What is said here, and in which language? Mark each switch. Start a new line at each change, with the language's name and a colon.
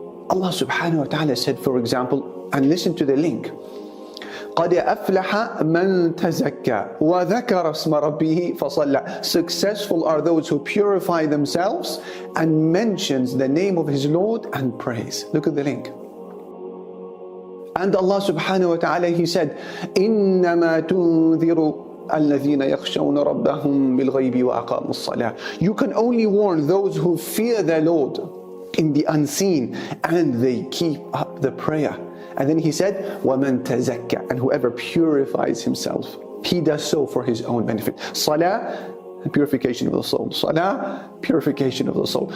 English: Allah subhanahu wa ta'ala said, for example, and listen to the link,
Arabic: قَدْ أَفْلَحَ مَنْ تَزَكَّى وَذَكَرَ اسْمَ رَبِّهِ فَصَلَّى.
English: Successful are those who purify themselves and mentions the name of his Lord and prays. Look at the link. And Allah subhanahu wa ta'ala, He said,
Arabic: إِنَّمَا تُنذِرُ الَّذِينَ يَخْشَوْنَ رَبَّهُمْ بِالْغَيْبِ وَأَقَامُوا الصَّلَاةَ.
English: You can only warn those who fear their Lord in the unseen and they keep up the prayer. And then He said,
Arabic: وَمَنْ تَزَكَّى,
English: and whoever purifies himself, he does so for his own benefit. Salah, purification of the soul. Salah, purification of the soul.